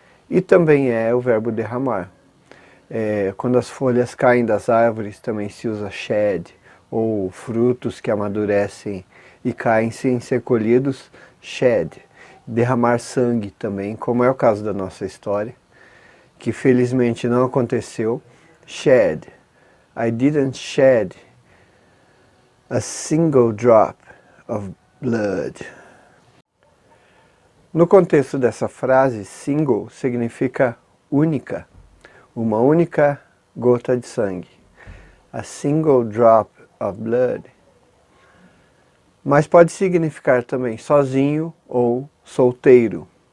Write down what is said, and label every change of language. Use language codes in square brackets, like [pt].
[pt] E também é o verbo derramar. Quando as folhas caem das árvores também se usa shed, ou frutos que amadurecem e caem sem ser colhidos, shed. Derramar sangue também, como é o caso da nossa história, que felizmente não aconteceu, shed. [en] I didn't shed a single drop of blood. [pt] No contexto dessa frase, single significa única, uma única gota de sangue. [en] A single drop of blood. [pt] Mas pode significar também sozinho ou solteiro.